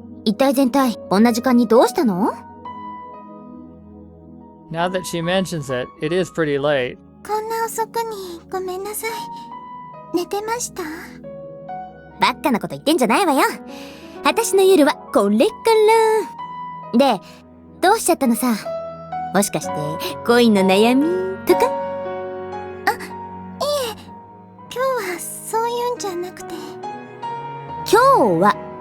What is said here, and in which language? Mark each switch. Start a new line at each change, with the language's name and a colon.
Japanese: 一体全体、こんな時間にどうしたの？
English: Now that she mentions it, it is pretty late.
Japanese: こんな遅くにごめんなさい。寝てました？バッカなこと言ってんじゃないわよ。私の夜はこれから。で、どうしちゃったのさ。もしかして恋の悩みとか？あ、いえ。今日はそういうんじゃなくて。今日は